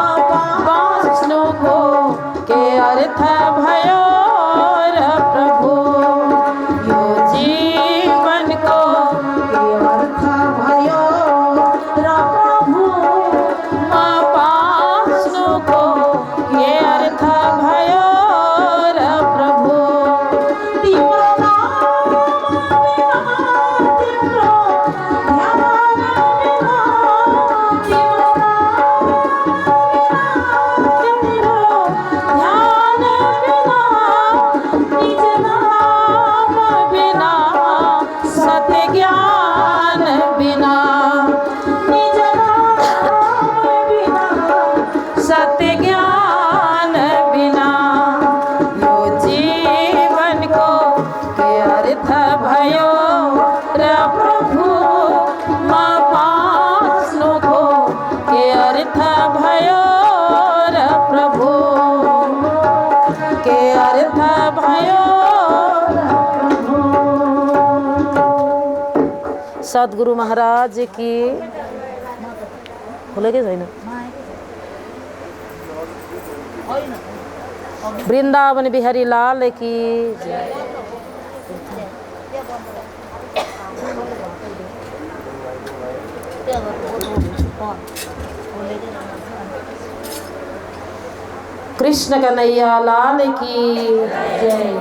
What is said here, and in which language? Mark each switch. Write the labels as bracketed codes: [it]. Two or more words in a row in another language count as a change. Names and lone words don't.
[ne] बाँच्नुको के अर्थ भयो र प्रभु यो जीवनको के अर्थ भयो र प्रभु म बाँच्नुको के अर्थ भयो र प्रभु तिम्रो नाम बिना तिम्रो ध्यान बिना तिम्रो ध्यान बिना निज नाम बिना सत्य ज्ञान बिना निज नाम बिना सत्य ज्ञान बिना यो जीवनको के अर्थ भयो र प्रभु म बाँच्नुको के अर्थ भयो र प्रभु के अर्थ भयो र प्रभु। [hi] सद्गुरु महाराज की [ne] भुले कि छैन [hi] वृन्दावन बिहारी लाल की जय। कृष्ण कन्हैया लाल की जय।